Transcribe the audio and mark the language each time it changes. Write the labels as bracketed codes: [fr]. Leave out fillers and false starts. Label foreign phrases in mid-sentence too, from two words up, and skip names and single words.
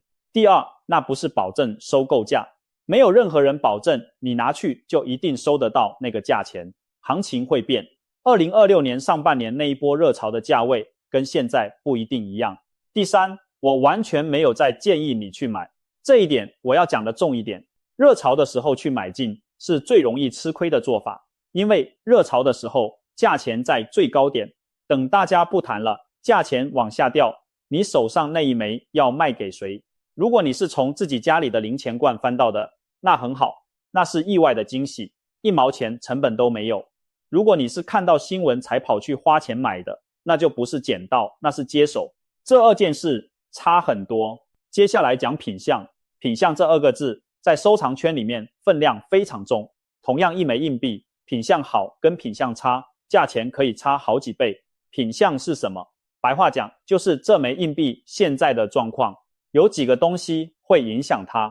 [zh] 第二，那不是保證收購價，沒有任何人保證你拿去就一定收得到那個價錢，行情會變。2026年上半年那一波熱潮的價位跟現在不一定一樣。第三，我完全沒有在建議你去買，這一點我要講的重一點。熱潮的時候去買進是最容易吃虧的做法，因為熱潮的時候價錢在最高點，等大家不談了，價錢往下掉，你手上那一枚要賣給誰？如果你是從自己家裡的零錢罐翻到的，那很好，那是意外的驚喜，1毛錢成本都沒有。如果你是看到新聞才跑去花錢買的，那就不是撿到，那是接手。這2件事差很多。接下來講品相，品相這2個字在收藏圈裡面分量非常重。同樣一枚硬幣，品相好跟品相差，價錢可以差好幾倍。品相是什麼？白話講，就是這枚硬幣現在的狀況，有幾個東西會影響它。